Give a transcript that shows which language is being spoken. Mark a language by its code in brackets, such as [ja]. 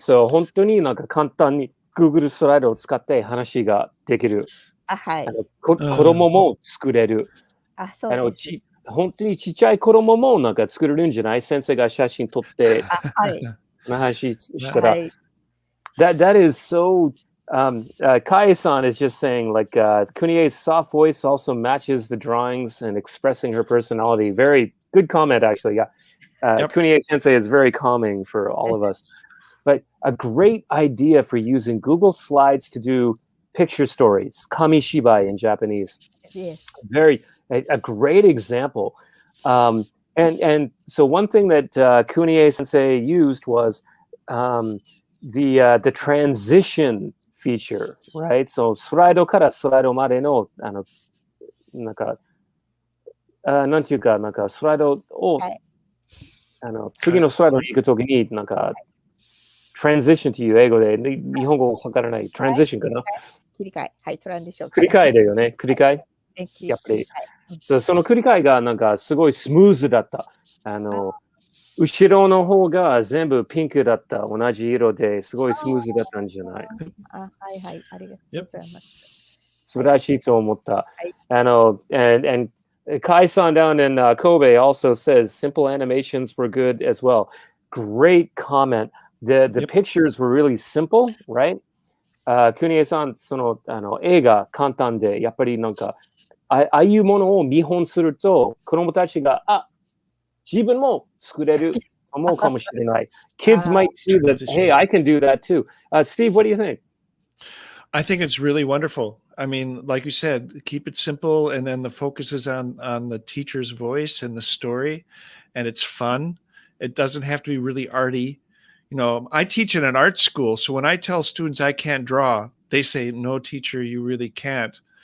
[ja] So 本当になんか簡単に Google スライドを使って話ができる。はい。子供も作れる。そうです。本当にちっちゃい子供もなんか作れるんじゃない？先生が写真撮って話したら。 [en] That is so. Kai-san is just saying like Kunie's soft voice also matches the drawings and expressing her personality. Very good comment, actually. Yeah, Kunie Sensei is very calming for all of us. But a great idea for using Google Slides to do picture stories, kamishibai in Japanese. Yes. A great example. And so one thing that Kunie Sensei used was the transition feature, right? [ja] So スライドからスライドまでのなんかなんていうかなんかスライドを次のスライドに行くときになんかtransition という英語で日本語わからないtransition かな？繰り替え。はい、トランジション。繰り替えだよね。繰り替え。やっぱり。その繰り替えがなんかすごいスムーズだった。後ろの方が全部ピンクだった。同じ色ですごいスムーズだったんじゃない？はいはい。ありがとうございます。素晴らしいと思った。 [en] And Kai-san down in Kobe also says simple animations were good as well. Great comment. The pictures were really simple, right? [ja] Kunie-san その映画簡単でやっぱりなんかああいうものを見本すると子供たちが自分も作れる思うかもしれない。 [en] Kids might see that, hey, I can do that too. Steve, what do you think? I think it's really wonderful. I mean, like you said, keep it simple, and then the focus is on the teacher's voice and the story, and it's fun. It doesn't have to be really arty. You know, I teach in an art school, so when I tell students I can't draw, they say, "No, teacher, you really can't."